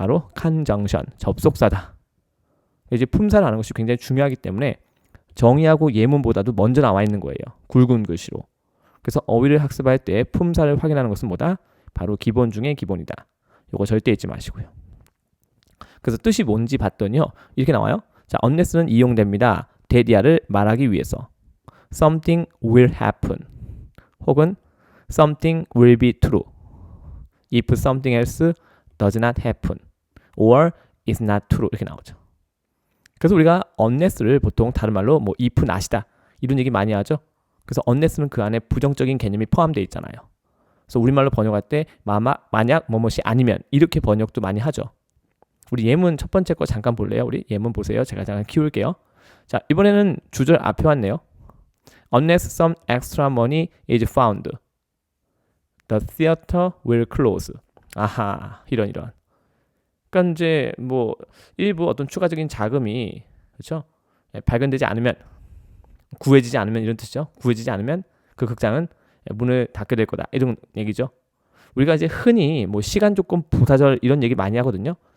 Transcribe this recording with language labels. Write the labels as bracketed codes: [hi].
[ko] 바로 conjunction, 접속사다. 이제 품사를 아는 것이 굉장히 중요하기 때문에 정의하고 예문보다도 먼저 나와 있는 거예요. 굵은 글씨로. 그래서 어휘를 학습할 때 품사를 확인하는 것은 뭐다? 바로 기본 중에 기본이다. 이거 절대 잊지 마시고요. 그래서 뜻이 뭔지 봤더니요. 이렇게 나와요. 자, unless는 이용됩니다. 대디아를 말하기 위해서. [en] Something will happen. 혹은 something will be true. If something else does not happen. Or is not true. [ko] 이렇게 나오죠. 그래서 우리가 unless를 보통 다른 말로 뭐 if not이다. 이런 얘기 많이 하죠. 그래서 unless는 그 안에 부정적인 개념이 포함되어 있잖아요. 그래서 우리말로 번역할 때 만약 뭐뭇이 아니면 이렇게 번역도 많이 하죠. 우리 예문 첫 번째 거 잠깐 볼래요? 우리 예문 보세요. 제가 잠깐 키울게요. 자, 이번에는 주절 앞에 왔네요. [en] Unless some extra money is found, the theater will close. [ko] 아하, 이런. 그러니까 이제 뭐 일부 어떤 추가적인 자금이 그렇죠? 발견되지 않으면, 구해지지 않으면 이런 뜻이죠. 구해지지 않으면 그 극장은 문을 닫게 될 거다. 이런 얘기죠. 우리가 이제 흔히 뭐 시간 조건 부사절 이런 얘기 많이 하거든요.